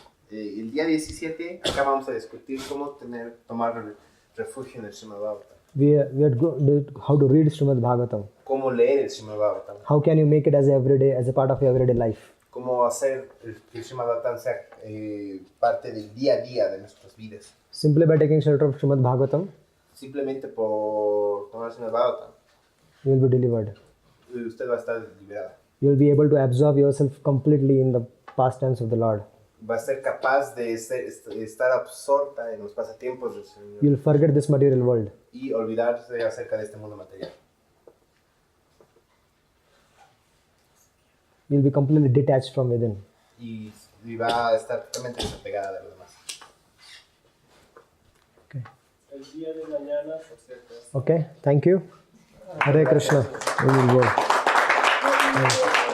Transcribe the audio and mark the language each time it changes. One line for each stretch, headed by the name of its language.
Spanish: El día 17, acá vamos a discutir cómo tomar refugio en el Srimad Bhagavatam.
English: We are how to read Srimad Bhagavatam.
Spanish: Cómo leer el Srimad Bhagavatam.
English: How can you make it as a part of your everyday life?
Spanish: Cómo hacer que el Srimad Bhagavatam sea parte del día a día de nuestras vidas.
English: Simply by taking shelter of Srimad Bhagavatam,
Spanish: Simplemente por tomar el Srimad Bhagavatam,
English: you will be delivered.
Spanish: usted va a estar liberada.
English: You will be able to absorb yourself completely in the pastimes of the Lord.
Spanish: Va a ser capaz de estar absorta en los pasatiempos del Señor
English: You will forget this material world.
Spanish: y olvidarse acerca de este mundo material.
English: You'll be completely detached from within.
Spanish: y va a estar totalmente desapegada de lo demás. El día de mañana, por cierto.
English: Okay, thank you. Hare Krishna. We will go.